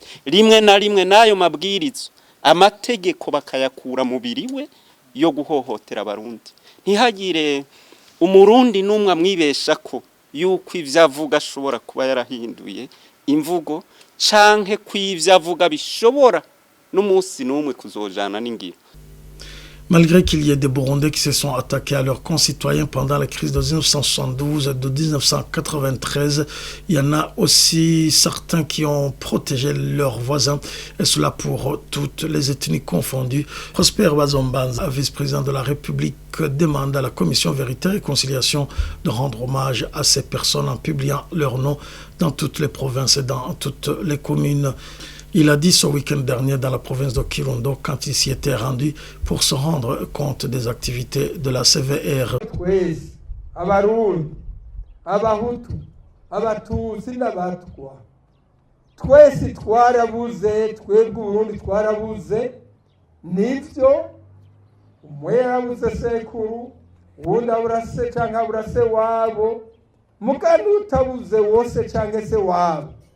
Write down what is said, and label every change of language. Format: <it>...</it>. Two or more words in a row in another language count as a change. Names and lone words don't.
<rn>Rimwe na rimwe nayo mabwirizo amategeko bakayakura mubiri we yo guhohotera abarundi. Ntihagire umurundi numwe amwibesha ko yuko ivyo avuga ashobora kuba yarahinduye imvugo canke kw'ivyo avuga bishobora n'umunsi n'umwe kuzojana n'ingiro.</rn> <fr>Malgré qu'il y ait des Burundais qui se sont attaqués à leurs concitoyens pendant la crise de 1972 et de 1993, il y en a aussi certains qui ont protégé leurs voisins, et cela pour toutes les ethnies confondues. Prosper Bazombanza, vice-président de la République, demande à la Commission Vérité et Réconciliation de rendre hommage à ces personnes en publiant leurs noms dans toutes les provinces et dans toutes les communes. Il a dit ce week-end dernier dans la province de Kirundo quand il s'y était rendu pour se rendre compte des activités de la CVR.</fr> <rn>Abarundi, Abahutu, Abatutsi n'Abatwa. Twese twarabuze, twebwe Burundi twarabuze, nivyo umwe yarabuze sekuru, uwundi abura se canke abura se wabo, mugani utabuze wose canke se wabo.</rn>